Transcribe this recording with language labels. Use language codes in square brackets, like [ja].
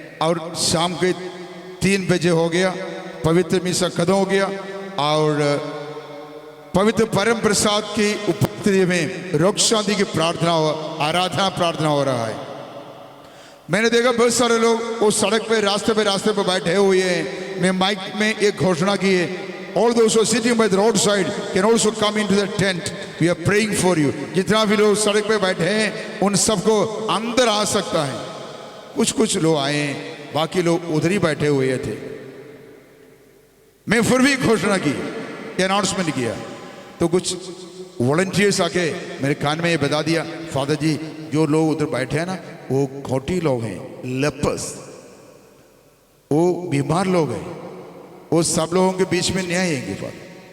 [hi] और शाम के 3 बजे हो गया, पवित्र मिसा खत्म हो गया और पवित्र परम प्रसाद की उपस्थिति स्थिति में रोग शांति की प्रार्थना आराधना प्रार्थना हो रहा है। मैंने देखा बहुत सारे लोग उस सड़क पे रास्ते पे बैठे हुए हैं। मैं माइक में एक घोषणा की है, [en] all those who are sitting by the roadside can also come into the tent, we are praying for you। [hi] जितना भी लोग सड़क पे बैठे हैं उन सबको अंदर आ सकता है। कुछ लोग आए, बाकी लोग उधर ही बैठे हुए थे। मैं फिर भी घोषणा की, अनाउंसमेंट किया, तो कुछ वॉलंटियर्स आके मेरे कान में ये बता दिया, फादर जी जो लोग उधर बैठे हैं ना वो खोटी लोग हैं, लेपर्स, वो बीमार लोग हैं, वो सब लोगों के बीच में नहीं आएंगे फादर।